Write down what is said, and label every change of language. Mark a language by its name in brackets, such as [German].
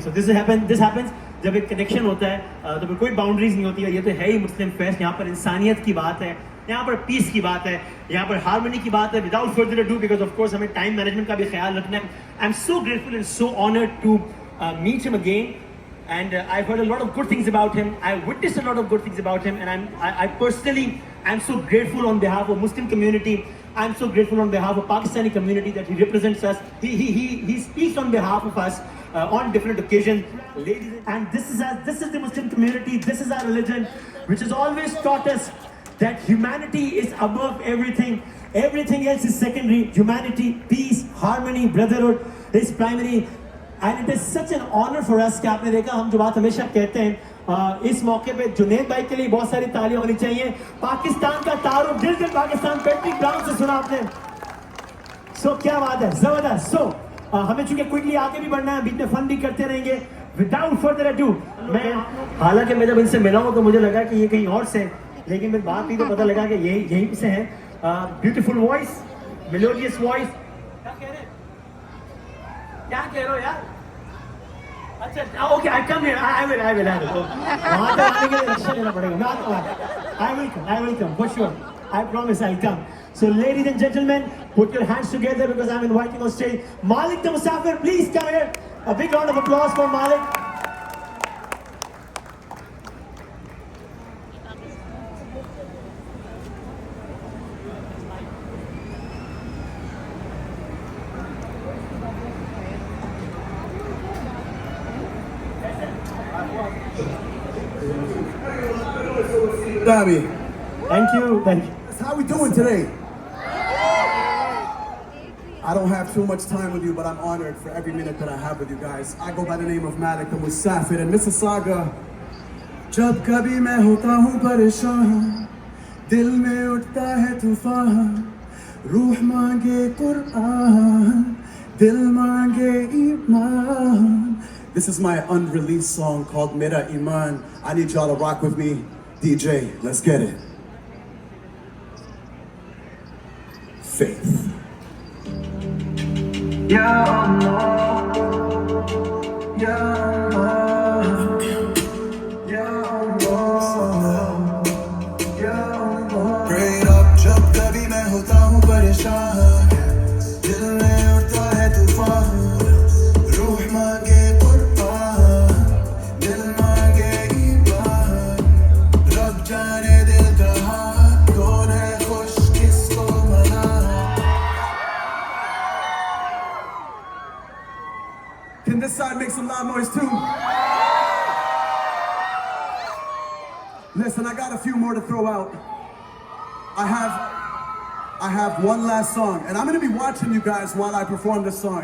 [English] so this happens [Hindi] जब एक connection होता है तो फिर कोई बाउंड्रीज नहीं होती है. ये तो है ही मुस्लिम फेस्ट, यहाँ पर इंसानियत की बात है, यहाँ पर पीस की बात है, यहाँ पर हार्मनी की बात है. [English] without further ado, because of course [Hindi] हमें टाइम मैनेजमेंट का भी ख्याल रखना है. [English] I am so grateful and so honoured to meet him again. And I've heard a lot of good things about him. I witnessed a lot of good things about him, and I personally am so grateful on behalf of Muslim community. I'm so grateful on behalf of Pakistani community that he represents us. He speaks on behalf of us on different occasions. And this is the Muslim community. This is our religion, which has always taught us that humanity is above everything. Everything else is secondary. Humanity, peace, harmony, brotherhood is primary. And it is such an honor for us [Hindi] कि आपने देखा, हम जो बात हमेशा कहते हैं इस मौके पे जुनैद भाई के लिए बहुत सारी तालियां होनी चाहिए. पाकिस्तान का तारुफ दिल से पाकिस्तान, पैट्रिक ब्राउन से सुना आपने. सो क्या बात है, जबरदस्त. सो हमें चूंकि क्विकली आगे भी बढ़ना है, बीच में फन भी करते रहेंगे. [English] without further ado, [Hindi] मैं हालांकि मैं जब इनसे मिला हूँ तो मुझे लगा कि ये कहीं और से, लेकिन फिर बात की तो पता लगा कि यहीं से है. Beautiful voice, melodious voice. क्या कह रहे हो यार? अच्छा, okay, [English] I come here, I will [Hindi] वहां तक आने के लिए रक्षा लेना पड़ेगा. मैं आता हूं. [English] I will come for sure. I promise I'll come. So ladies and gentlemen, put your hands together because I'm inviting on stage Malik the Musafir. Please come here. A big round of applause for Malik. Dami, Thank you. how we doing today? I don't have too much time with you, but I'm honored for every minute that I have with you guys. I go by the name of Malik the Musafir, and Mississauga. [Hindi] जब कभी मैं होता हूँ परेशान, दिल में उठता है तूफान, रूह मांगे कुरान, दिल मांगे ईमान. [English] This is my unreleased song called Mera Iman. I need y'all to rock with me. DJ, let's get it. Faith. [Arabic] Ya Allah, Ya Allah, Ya Allah, Ya Allah. [English] Prayed up [Hindi] जब कभी मैं होता हूँ परेशान, दिल में उठता है तूफान, रूह मांगे कुर्बान, दिल मांगे ईमान. रब जाने दिल का हाल, कौन है खुश किसको मना. [English] Can this side make some loud noise too? Listen, I got a few more to throw out. I have one last song, and I'm gonna be watching you guys while I perform this song.